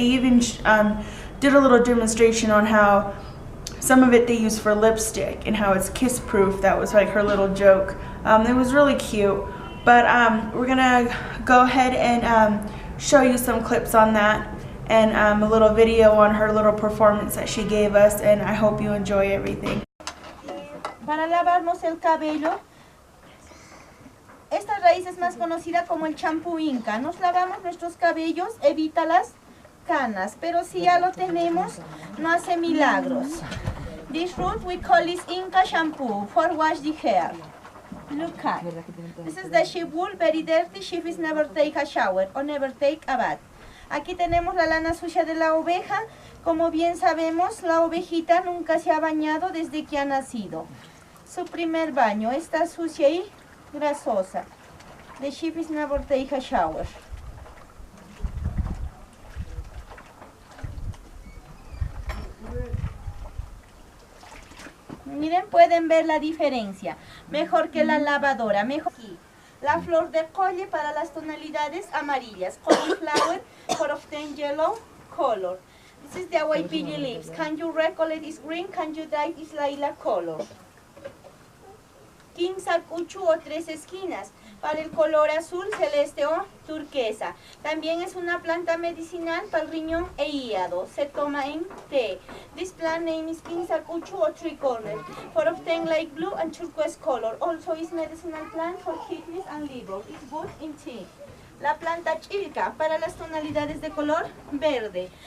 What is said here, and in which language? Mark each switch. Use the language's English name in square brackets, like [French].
[English] They even did a little demonstration on how some of it they use for lipstick and how it's kiss proof. That was like her little joke. It was really cute. But we're gonna go ahead and show you some clips on that, and a little video on her little performance that she gave us, and I hope you enjoy everything. [Spanish] Para lavarnos el cabello, esta raíz es más conocida como el champú Inca. Nos lavamos nuestros cabellos, evita las canas, pero si ya lo tenemos, no hace milagros. [English] This root we call this Inca shampoo for wash the hair. Look at this is the sheep wool, very dirty. Sheep is never take a shower or never take a bath. [Spanish] Aquí tenemos la lana sucia de la oveja. Como bien sabemos, la ovejita nunca se ha bañado desde que ha nacido. Su primer baño está sucia y grasosa. [English] The sheep is never take a shower. [Spanish] Miren, pueden ver la diferencia. Mejor que la lavadora. Mejor aquí. La flor de colle para las tonalidades amarillas. [English] Cauliflower for often yellow color. This is the Waipili leaves. Can you recollect is green? Can you dye is lilac color? [Spanish] King sacuchu o tres esquinas para el color azul, celeste o turquesa. También es una planta medicinal para el riñón e hígado. Se toma en té. [English] This plant name is King sacuchu or tricorner for often light blue and turquoise color. Also is medicinal plant for kidneys and liver. It's good in tea. [Spanish] La planta chilca para las tonalidades de color verde.